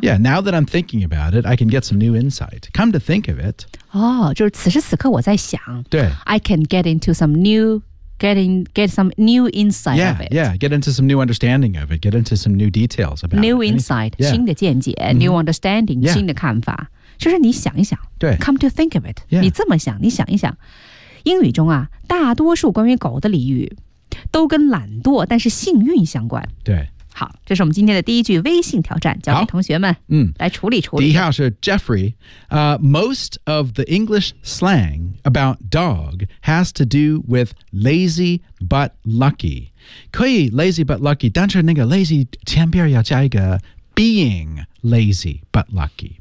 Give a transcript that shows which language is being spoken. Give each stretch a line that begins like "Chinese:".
English: Yeah, now that I'm thinking about it, I can get some new insight. Come to think of it.
Chinese: 哦、oh, ，就是此时此刻我在想。对。
English: I can get into some new... Get some new insight yeah, of it. Yeah, get into some new understanding of it. Get into some new details about new it. New insight,、 yeah.
Chinese: 新的见解、mm-hmm.
English: new understanding,、 yeah.
Chinese: 新的看法。就是你想一想
English: come to think of it.、 Yeah.
Chinese: 你这么想，你想一想。英语中啊，大多数关于狗的俚语都跟懒惰但是幸运相关。对。好，这是我们今天的第一句微信挑战，交给同学们来处理处理。第一号是
English: Jeffrey,、most of the English slang about dog has to do with lazy but lucky.
Chinese: 可以
English: lazy but lucky,
Chinese: 但是那个 lazy 前边要加一个
English: being lazy but lucky.